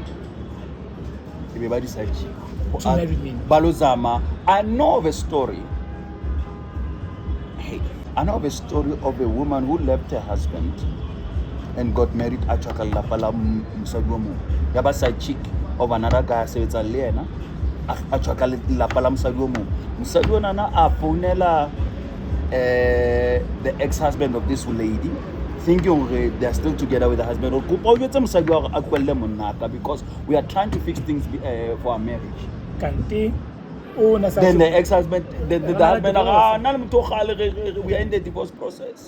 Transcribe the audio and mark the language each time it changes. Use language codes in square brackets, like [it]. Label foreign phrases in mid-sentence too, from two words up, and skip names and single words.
[en] Everybody said Balozama. I know of a story. I know of a story of a woman who left her husband and got married at Chakalapala Musagumu. Yaba side chick. of another guy [st] sebetsa le yena a tswa ka lelapa la mosadi o mong mosadi o nana a founela [en] the ex-husband of this lady thinking they're still together with the husband or because we are trying to fix things for our marriage. Then the ex-husband, the husband, we are in the divorce process.